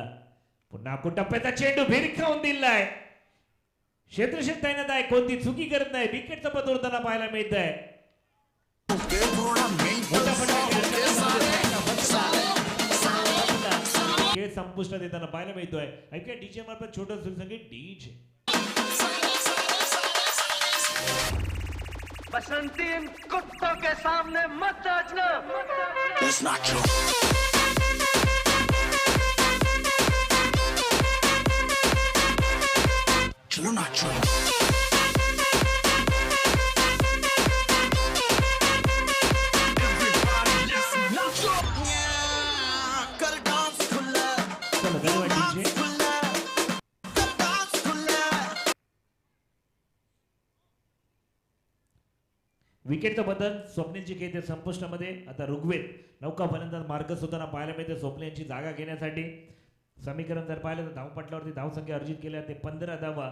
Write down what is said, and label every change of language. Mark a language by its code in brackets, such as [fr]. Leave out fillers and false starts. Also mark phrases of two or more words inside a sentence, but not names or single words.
[mr] पुन्हा टप्प्याचा चेंडू भिरकावून दिलाय. क्षेत्ररक्षक तैनात आहे, कोणती चुकी करत नाही. विकेटचा पद उडताना पाहायला मिळत आहे. खेळ संपुष्टात येताना पाहायला मिळतोय. ऐका डीजे मार्फत छोटं संगीत डीजे. [hi] बसंती इन कुत्तों के सामने मत नाचना. [en] It's not true. [hi] चलो नाचो. [en] Everybody let's नाचो. [hi] कर डांस खुला. चलो धन्यवाद डीजे. [mr] विकेटचं बदल स्वप्नीलची खेळते संपुष्टामध्ये. आता ऋग्वेद नौका फलंदाज मार्गस्थ होताना पाहायला मिळते. स्वप्नील यांची जागा घेण्यासाठी समीकरण जर पाहिलं तर धावपटलावरती धावसंख्या अर्जित केल्या ते 15 धावा.